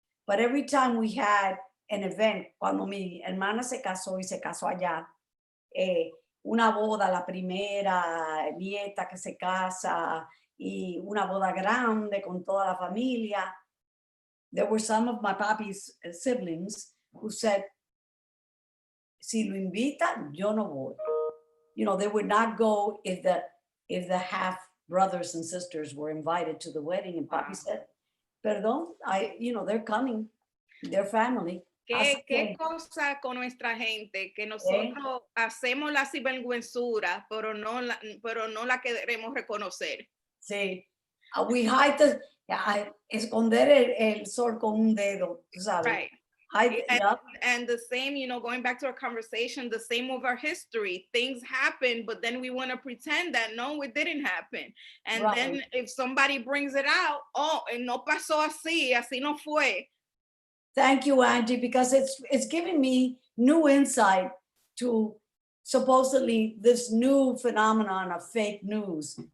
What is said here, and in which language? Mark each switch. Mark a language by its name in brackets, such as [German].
[English] But every time we had an event, [Spanish] cuando mi hermana se casó y se casó allá, una boda, la primera nieta que se casa, y una boda grande con toda la familia, [English] there were some of my papi's siblings who said, [Spanish] si lo invita, yo no voy. [English] They would not go if the half brothers and sisters were invited to the wedding. And papi said, [Spanish] perdón, [English] they're coming, their family. [Spanish] ¿Qué cosa con nuestra gente? Que nosotros hacemos la sinvergüenzura, pero no la queremos reconocer. Sí. [English] We hide [Spanish] esconder el sol con un dedo, tú sabes. [English] Right. And the same, going back to our conversation, the same with our history. Things happen, but then we want to pretend that no, it didn't happen. And right. Then if somebody brings it out, oh, [Spanish] no pasó así no fue. [English] Thank you, Angie, because it's giving me new insight to supposedly this new phenomenon of fake news.